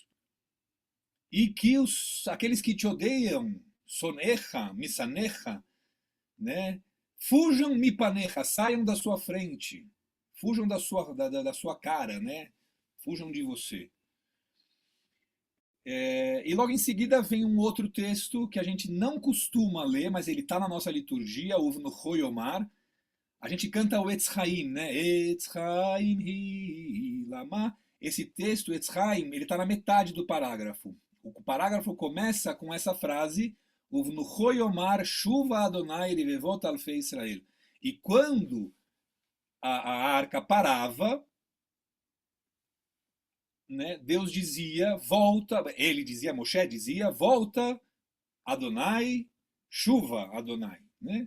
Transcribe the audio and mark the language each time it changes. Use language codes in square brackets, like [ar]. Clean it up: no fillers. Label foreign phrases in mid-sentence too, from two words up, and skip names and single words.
[pt] E que aqueles que te odeiam, [he] שונאיך משנאיך, [pt] né, fujam mipanecha, saiam da sua frente, fujam da sua cara, né, fujam de você. E logo em seguida vem um outro texto que a gente não costuma ler, mas ele está na nossa liturgia, no Hoyomar. A gente canta o Etz Chaim, né? [he] עץ חיים היא למה. [pt] Esse texto, Etz Chaim, ele está na metade do parágrafo. O parágrafo começa com essa frase, no Hoyomar [he] שובה אדוני רבבות אלפי ישראל. [pt] E quando a arca parava, né, Deus dizia, volta, ele dizia, Moshe dizia, volta, Adonai, [he] שובה אדוני, [pt] né?